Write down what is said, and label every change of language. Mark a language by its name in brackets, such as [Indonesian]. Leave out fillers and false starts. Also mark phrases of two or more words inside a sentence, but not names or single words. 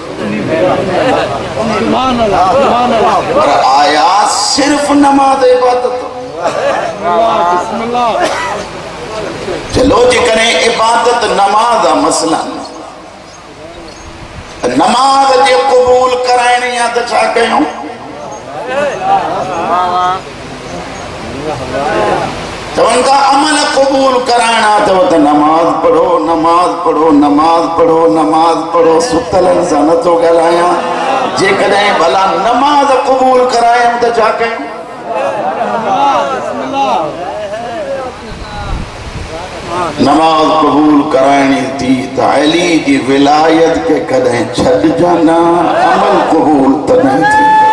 [Sindhi] पर आया सिर्फ़ नमाज़ इबादत चलो जेकॾहिं इबादत नमाज आहे मसलन नमाज जे क़बूल कराइणी आहे त छा कयूं चवनि था अमल क़बूल कराइणा अथव त नमाज पढ़ो नमाज पढ़ो नमाज पढ़ो नमाज पढ़ो सुतलनि सां नथो ॻाल्हायां जेकॾहिं भला नमाज क़बूल करायूं त छा कयूं नमाज क़बूल कराइणी थी त अली जी विलायत के कॾहिं छॾिजां न अमल क़बूल तॾहिं थी